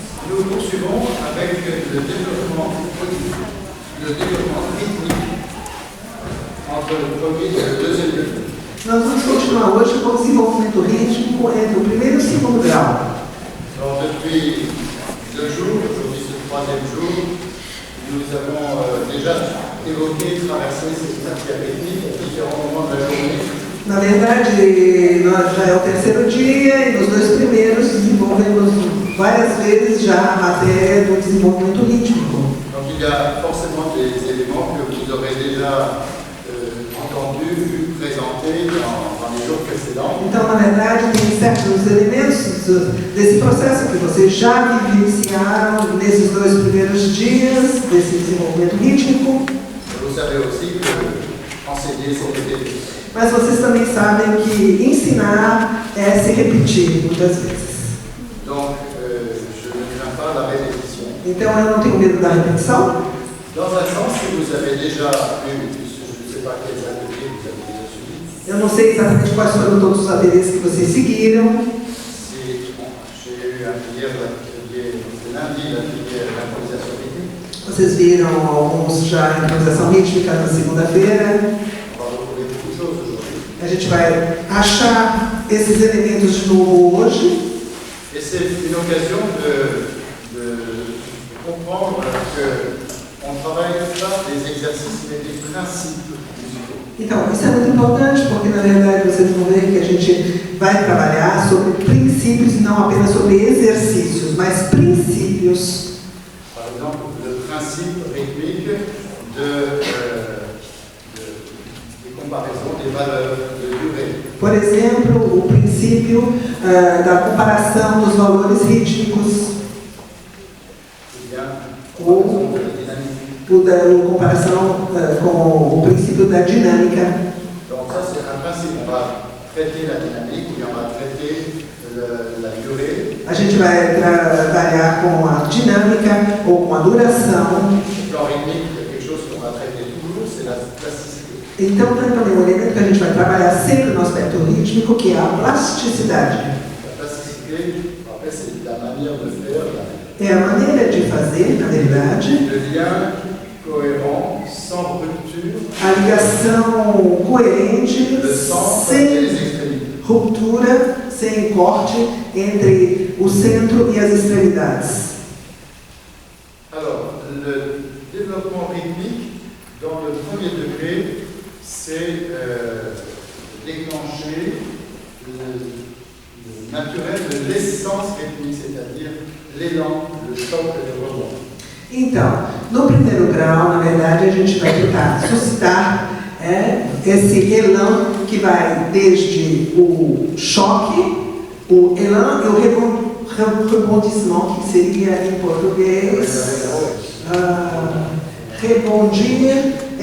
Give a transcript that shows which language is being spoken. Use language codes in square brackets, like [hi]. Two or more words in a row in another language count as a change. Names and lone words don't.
[fr] nous poursuivons avec le développement rythmique entre le premier et le deuxième degré. [pt] Nós vamos continuar hoje com o desenvolvimento rítmico entre o primeiro e o segundo grau. [fr] Alors depuis 2 jours, aujourd'hui c'est le 3e jour, nous avons déjà évoqué, traversé cette matière rythmique à différents moments de la journée. [pt] Na verdade, já é o terceiro dia e nos 2 primeiros desenvolvemos várias vezes já a matéria do desenvolvimento rítmico. [fr] Donc il y a forcément des éléments que vous aurez déjà entendus, vus, présentés dans les jours précédents. [pt] Então, na verdade, tem certos elementos desse processo que vocês já vivenciaram nesses 2 primeiros dias desse desenvolvimento rítmico. [fr] Vous savez aussi que enseigner, c'est répéter. [pt] Mas vocês também sabem que ensinar é se repetir muitas vezes. [fr] Donc, je ne crains pas la répétition. [pt] Então, eu não tenho medo da repetição. [fr] Dans un sens, si vous avez déjà eu, je ne sais pas quels ateliers vous avez déjà suivis. [pt] Eu não sei exatamente quais foram todos os ateliês que vocês seguiram. [fr] J'ai eu hier l'atelier, c'est lundi, l'atelier d'improvisation rythmique. [pt] Vocês viram alguns já em improvisação rítmica na segunda-feira. [fr] On va retrouver beaucoup de choses aujourd'hui. [pt] A gente vai achar esses elementos de novo hoje. [fr] Et c'est une occasion de comprendre qu'on ne travaille pas des exercices, mais des principes musicaux. [pt] Então, isso é muito importante, porque na verdade vocês vão ver que a gente vai trabalhar sobre princípios e não apenas sobre exercícios, mas princípios. [fr] Par exemple, le principe rythmique des comparaisons des valeurs de durée. [pt] Por exemplo, o princípio da comparação dos valores rítmicos, ou a comparação com o princípio da dinâmica. [fr] Donc ça, c'est un principe. On va traiter la dynamique, ou bien on va traiter la durée. [pt] A gente vai trabalhar com a dinâmica ou com a duração. [fr] Le plan rythmique, il y a quelque chose qu'on va traiter toujours, c'est la plasticité. [pt] Então, tem também um elemento que a gente vai trabalhar sempre no aspecto rítmico, que é a plasticidade. [fr] La plasticité, en fait, c'est la manière de faire, [pt] É a maneira de fazer, na verdade, [fr] le lien cohérent, sans rupture, [pt] a ligação coerente, [fr] le centre et [pt] sem [fr] les extrémités. [pt] ruptura, sem corte entre o centro e as extremidades. [fr] Alors, le développement rythmique, dans le premier degré, c'est déclencher le naturel de l'essence rythmique, c'est-à-dire l'élan, le choc et le rebond. [pt] Então, no primeiro grau, na verdade, a gente vai tentar suscitar esse elan que vai desde o choque, o elan e o rebondissement, que seria em português rebondir.